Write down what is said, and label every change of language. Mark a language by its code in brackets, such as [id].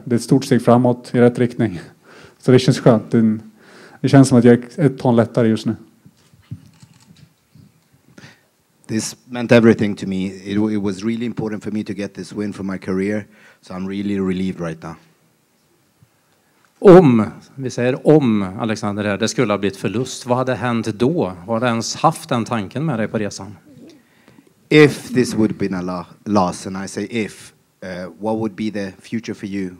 [sv] Det är ett stort steg framåt i rätt riktning. Så det känns skönt. Det känns som att jag är ett ton lättare just nu. [en] This meant everything to me. It was really important for me to get this win for my career. So I'm really relieved right now. [sv] Vi säger om Alexander här, det skulle ha blivit förlust. Vad hade hänt då? Har du ens haft den tanken med dig på resan? [en] If this would have been a loss, and I say if, what would be the future for you?